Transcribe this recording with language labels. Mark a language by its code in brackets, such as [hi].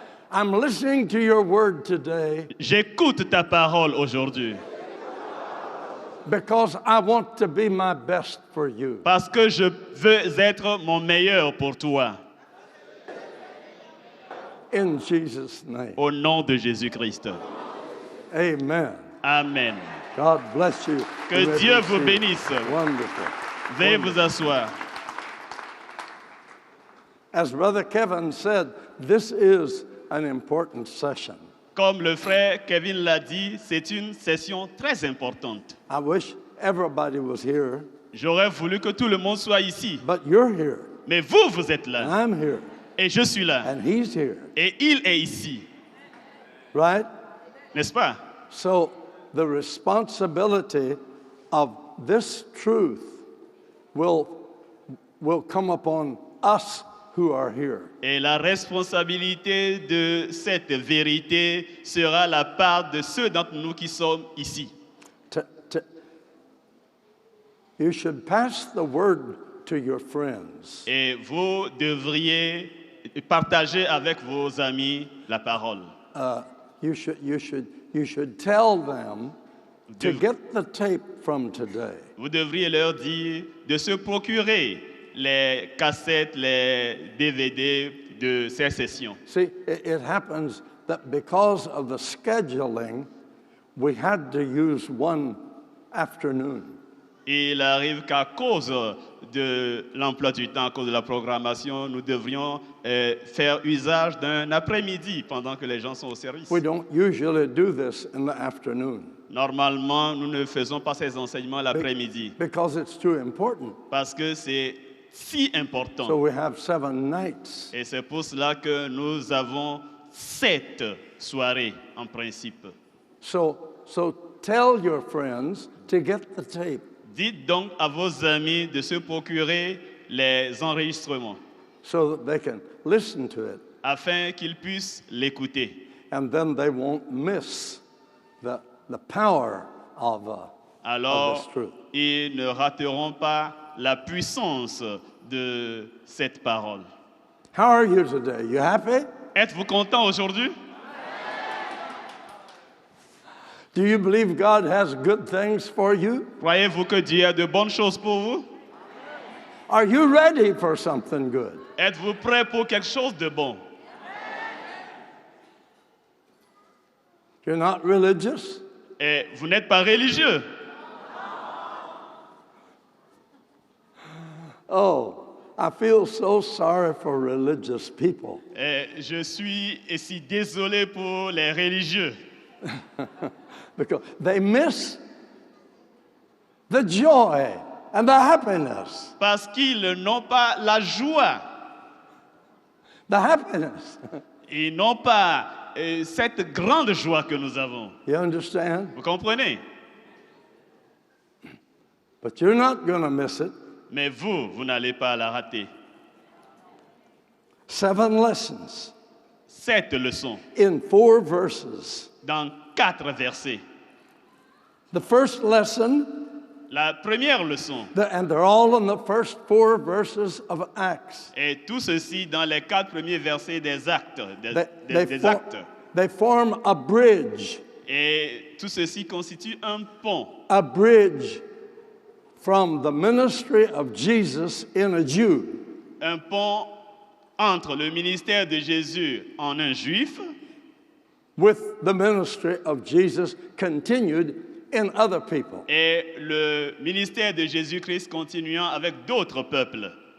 [en] I'm listening to your word today [fr] J'écoute ta parole aujourd'hui [en] because I want to be my best for you. [fr] parce que je veux être mon meilleur pour toi. [en] In Jesus' name. [fr] Au nom de Jésus-Christ. [en] Amen. [fr] Amen. [en] God bless you. [fr] Que Dieu vous bénisse. [en] Wonderful. [fr] Veuillez vous asseoir. [en] As Brother Kevin said, this is an important session. [fr] Comme le frère Kevin l'a dit, c'est une session très importante. [en] I wish everybody was here. [fr] J'aurais voulu que tout le monde soit ici. [en] But you're here. [fr] Mais vous, vous êtes là. [en] I'm here. [fr] Et je suis là. [en] And he's here. [fr] Et il est ici. [en] Right? [fr] N'est-ce pas? [en] So the responsibility of this truth will come upon us who are here. [fr] Et la responsabilité de cette vérité sera la part de ceux d'entre nous qui sommes ici. [en] You should pass the word to your friends. [fr] Et vous devriez partager avec vos amis la parole. [en] You should tell them to get the tape from today. [fr] Vous devriez leur dire de se procurer les cassettes, les DVD de ces sessions. [en] See, it happens that because of the scheduling, we had to use one afternoon. [fr] Et il arrive qu'à cause de l'emploi du temps, à cause de la programmation, nous devrions faire usage d'un après-midi pendant que les gens sont au service. [en] We don't usually do this in the afternoon. [fr] Normalement, nous ne faisons pas ces enseignements l'après-midi. [en] Because it's too important. [fr] Parce que c'est si important. [en] So we have 7 nights. [fr] Et c'est pour cela que nous avons 7 soirées en principe. [en] So tell your friends to get the tape. [fr] Dites donc à vos amis de se procurer les enregistrements. [en] So that they can listen to it. [fr] Afin qu'ils puissent l'écouter. [en] And then they won't miss the power of this truth. [fr] Ils ne rateront pas la puissance de cette parole. [en] How are you today? You happy? [fr] Êtes-vous content aujourd'hui? [en] Do you believe God has good things for you? [fr] Croyez-vous que Dieu a de bonnes choses pour vous? [en] Are you ready for something good? [fr] Êtes-vous prêt pour quelque chose de bon? [en] You're not religious? [fr] Et vous n'êtes pas religieux? [en] Oh, I feel so sorry for religious people. [fr] Et je suis si désolé pour les religieux. [en] Because they miss the joy and the happiness. [fr] Parce qu'ils n'ont pas la joie. [en] The happiness. [fr] Ils n'ont pas cette grande joie que nous avons. [en] You understand? [fr] Vous comprenez? [en] But you're not going to miss it. [fr] Mais vous n'allez pas la rater. [en] 7 lessons. [fr] 7 leçons. [en] In 4 verses. [fr] Dans 4 versets. [en] The first lesson. [fr] La première leçon. [en] And they're all in the first 4 verses of Acts. [fr] Et tout ceci dans les 4 premiers versets des Actes. Des Actes. [en] They form a bridge. [fr] Et tout ceci constitue un pont. [en] A bridge from the ministry of Jesus in a Jew. [fr] Un pont entre le ministère de Jésus en un juif. [en] With the ministry of Jesus continued in other people. [fr] Et le ministère de Jésus-Christ continuant avec d'autres peuples.